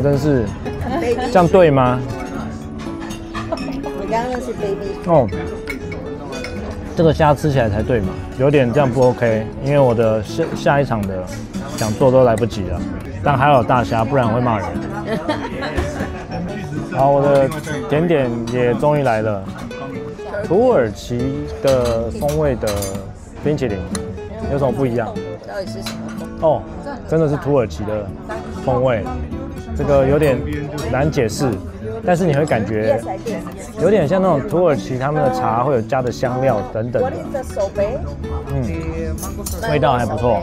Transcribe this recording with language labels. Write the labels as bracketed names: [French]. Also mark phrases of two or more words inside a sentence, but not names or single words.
[Chinese] 真是這樣對嗎？你剛剛那是 baby。哦，這個蝦吃起來才對嘛，有點這樣不 OK， 因為我的下一場的講座都來不及了。但還有大蝦，不然會罵人。好，我的甜點也終於來了，土耳其的風味的冰淇淋，有什麼不一樣？到底是什麼？哦，真的是土耳其的風味，這個有點難解釋，但是你會感覺有點像那種土耳其他們的茶會有加的香料等等的，味道還不錯。